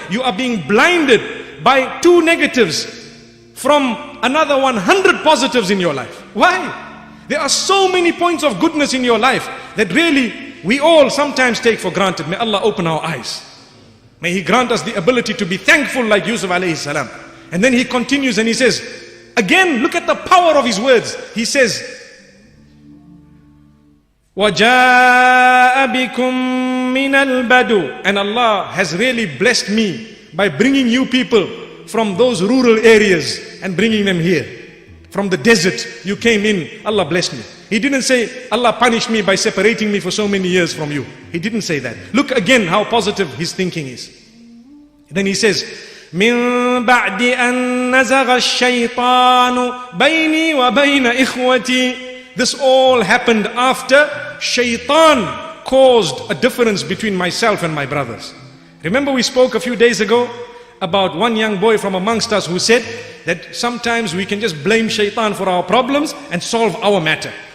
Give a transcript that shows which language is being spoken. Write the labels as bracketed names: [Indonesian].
[English] You are being blinded by 2 negatives from another 100 positives in your life. Why? There are so many points of goodness in your life that really we all sometimes take for granted. May Allah open our eyes. May He grant us the ability to be thankful like Yusuf alayhi salam. And then he continues and he says, again, look at the power of his words. He says, [Arabic] وَجَاءَ بِكُم مِّنَ الْبَدُوِ. [English] And Allah has really blessed me by bringing you people from those rural areas and bringing them here. From the desert you came in, Allah blessed me. He didn't say, Allah punished me by separating me for so many years from you. He didn't say that. Look again how positive his thinking is. Then he says, [Arabic] مِن بَعْدِ أَن نَزَغَ الشَّيْطَانُ بَيْنِي وَبَيْنَ إِخْوَتِي. [English] This all happened after Shaitan caused a difference between myself and my brothers. Remember we spoke a few days ago about one young boy from amongst us who said that sometimes we can just blame Shaitan for our problems and solve our matter.